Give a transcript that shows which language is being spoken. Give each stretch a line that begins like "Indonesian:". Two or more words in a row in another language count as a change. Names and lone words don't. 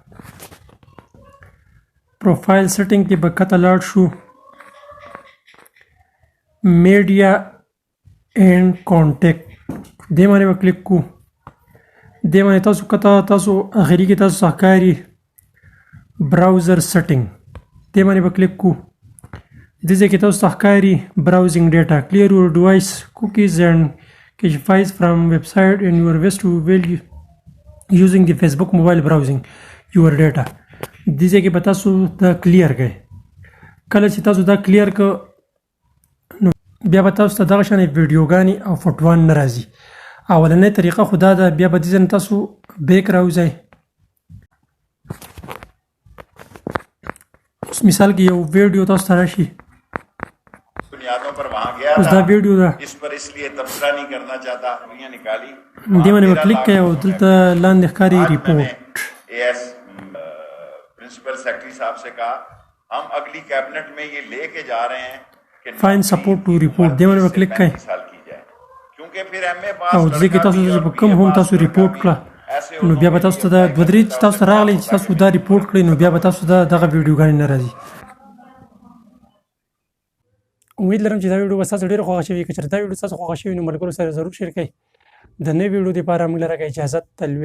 English: profile setting
Pashto: کې به کته لاړ شو
English: media and contact,
Pashto: دې باندې به کلیک کو. دې باندې تاسو کته تاسو اخري کې تاسو ښکاري
English: browser setting,
Pashto: دې باندې به کلیک کو. دې ځای کې تاسو ته ښکاري
English: browsing data, clear your device cookies and cache files from web site and your visit while using the Facebook mobile browsing your data.
Pashto: دې ځای کې به تاسو دا کلیر کړئ. کله چې تاسو دا کلیر کړ نو بیا به تاسو ته دغه شانې ویډیوګانې او فوټوان نه راځي. اولنۍ طریقه خو دا ده، بیا به دې ځای نه تاسو بیک راوځئ. مثال کې یو ویډیو تاسو ته راشي، اوس دا ویډیو ده، دې باندې به کلیک کړئ او دلته لاندې ښکاري ریپورټ.
English: principal secretary
Hindi: साहब से कहा हम अगली कैबिनेट में ये लेके जा रहे हैं कि
English: find support to report,
Pashto: دې باندې کلیک کړئ
Hindi: क्योंकि फिर एमए पास
Pashto: او ځکه تاسو چې کوم هم تاسو ریپورټ کړه نو بیا به تاسو ته د دوه درې چې تاسو راغلی چې تاسو دا ریپورټ کړئ نو بیا به تاسو ته دغه ویډیوګانې نه راځي. امید لرم چې دا ویډیو به ستاسو ډېره خوښه شوي. که چېرې دا ویډیو ستاسو خوښه شوي نو ملګرو سره ضرور شیر کړئ. د نوې ویډیو دپاره موږ لره اجازت تلوي.